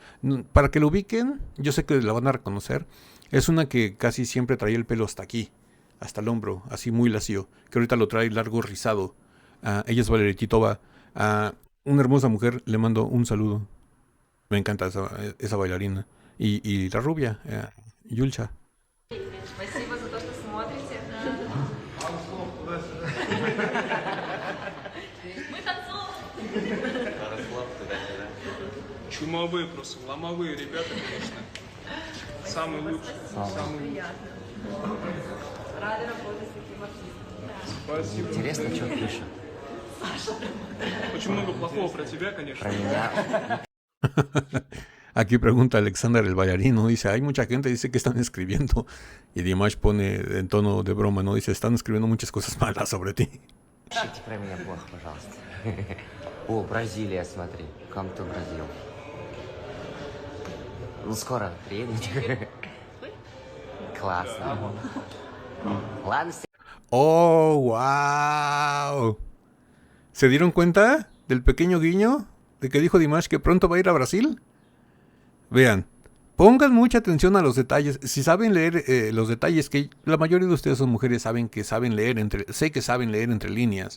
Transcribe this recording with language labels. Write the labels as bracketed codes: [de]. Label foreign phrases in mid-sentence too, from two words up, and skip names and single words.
[es] Para que lo ubiquen, yo sé que la van a reconocer. Es una que casi siempre traía el pelo hasta aquí, hasta el hombro, así muy lacio. Que ahorita lo trae largo, rizado. Ella es Valerie Titova. Una hermosa mujer, le mando un saludo. Me encanta esa bailarina. Y la rubia, Yulcha. [ru] Спасибо за то, что смотрите. Мы танцуем. чумовые просто, ломовые ребята, конечно. Самые лучшие. Самые лучшие. Рада работать с таким артистом. Спасибо. Интересно, что пишут. Очень много плохого про тебя, конечно. Про меня. [es] Aquí pregunta Alexander el bailarín, ¿no? Dice, hay mucha gente, dice que están escribiendo. Y Dimash pone en tono de broma, ¿no? Dice, están escribiendo muchas cosas malas sobre ti. [ru] Пишите про меня плохо, пожалуйста. О, Бразилия, смотри. [en] Come to Brazil. [ru] Ну, скоро приедете. Классно. Ладно, [es] ¡Oh, wow! ¿Se dieron cuenta del pequeño guiño de que dijo Dimash que pronto va a ir a Brasil? Vean, pongan mucha atención a los detalles. Si saben leer los detalles, que la mayoría de ustedes son mujeres, saben que saben leer sé que saben leer entre líneas.